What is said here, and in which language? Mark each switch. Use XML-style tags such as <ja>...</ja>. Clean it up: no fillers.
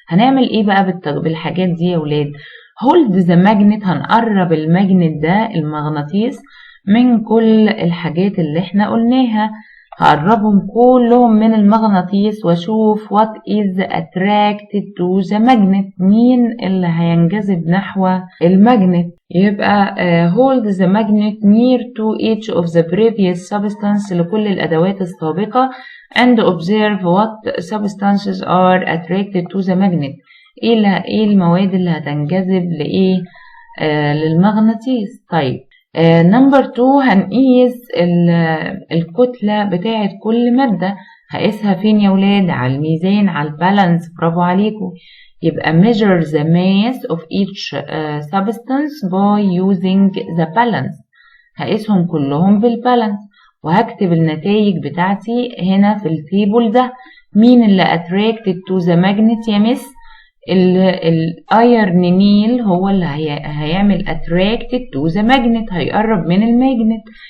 <ar>هنعمل ايه بقى بالحاجات دي يا ولاد؟</ar> <en>hold the magnet،</en> <ar>هنقرب الماجنت ده المغناطيس من كل الحاجات اللي احنا قلناها. هقربهم كلهم من المغناطيس واشوف</ar> <en>what is attracted to the magnet،</en> <ar>مين اللي هينجذب نحو الماجنت.</ar> <en>يبقى hold the magnet near to each of the previous substance</en> <ar>لكل الأدوات السابقة</ar> <en>and observe what substances are attracted to the magnet.</en> <ar>ايه المواد اللي هتنجذب لإيه؟ للمغناطيس. طيب نمبر 2 هنقيس الكتلة بتاعت كل مادة. هقيسها فين يا ولاد؟ على الميزان، على البالانس. برافو عليكم.</ar> <en>يبقى measure the mass of each substance by using the balance.</en> <ar>هقيسهم كلهم بالبالانس وهكتب النتائج بتاعتي هنا في التيبل ده. مين اللي</ar> <en>attracted to the magnet</en> <ar>يا مس؟ الايرن نيل هو اللي هيعمل attracted to the magnet، هيقرب من الماجنت.</ar>